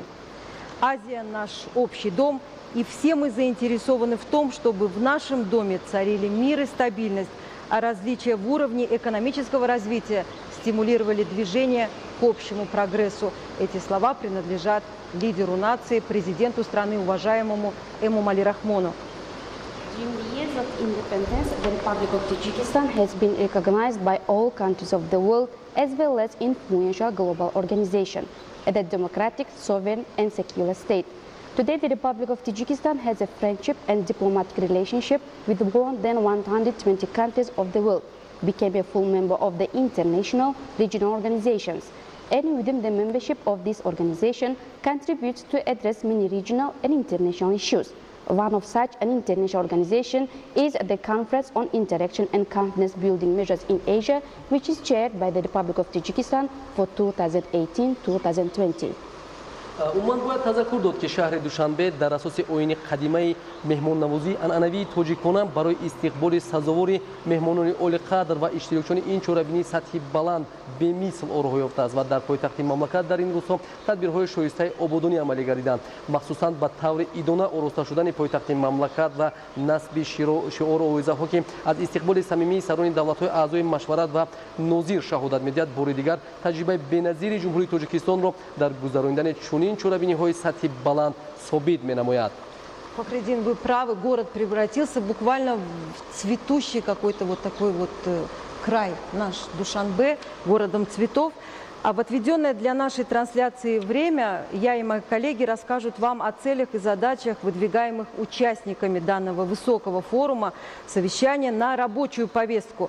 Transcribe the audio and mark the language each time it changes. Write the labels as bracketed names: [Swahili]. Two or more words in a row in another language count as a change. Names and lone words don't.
[Russian] Азия – наш общий дом, и все мы заинтересованы в том, чтобы в нашем доме царили мир и стабильность, а различия в уровне экономического развития стимулировали движение к общему прогрессу. Эти слова принадлежат лидеру нации, президенту страны, уважаемому Эмомали Рахмону. [English] During the years of independence, the Republic of Tajikistan has been recognized by all countries of the world as well as influential global organization as a democratic, sovereign and secular state. Today, the Republic of Tajikistan has a friendship and diplomatic relationship with more than 120 countries of the world, became a full member of the international regional organizations, and within the membership of this organization contributes to address many regional and international issues. One of such an international organization is the Conference on Interaction and Confidence Building Measures in Asia, which is chaired by the Republic of Tajikistan for 2018-2020. [Tajik] умуман бояд тазаккур дод ки шаҳри Душанбе дар асоси оини қадимаи меҳмоннавозии анъанавии тоҷикона барои истиқболи сазовори меҳмонони олиқадр ва иштирокчиёни ин чорабинии сатҳи баланд бемисл ороҳо ёфтааст ва дар пойтахти мамлакат дар ин рӯзҳо тадбирҳои шоистаи ободонӣ амалӣ гардиданд, махсусан ба таври идона ороста шудани пойтахти мамлакат ва насби шиору овозаҳо ки аз истиқболи самимии сарони давлатҳои аъзои машварат ва нозир шаҳодат медиҳад. Бори дигар таҷрибаи беназири ҷумҳурии Тоҷикистонро дар гузарондани чунин чорабиниҳои сатҳи баланд собит менамояд. [Russian] Фахриддин, вы правы, город превратился буквально в цветущий какой-то вот такой вот край, наш Душанбе, городом цветов. А в отведенное для нашей трансляции время я и мои коллеги расскажут вам о целях и задачах, выдвигаемых участниками данного высокого форума совещания на рабочую повестку.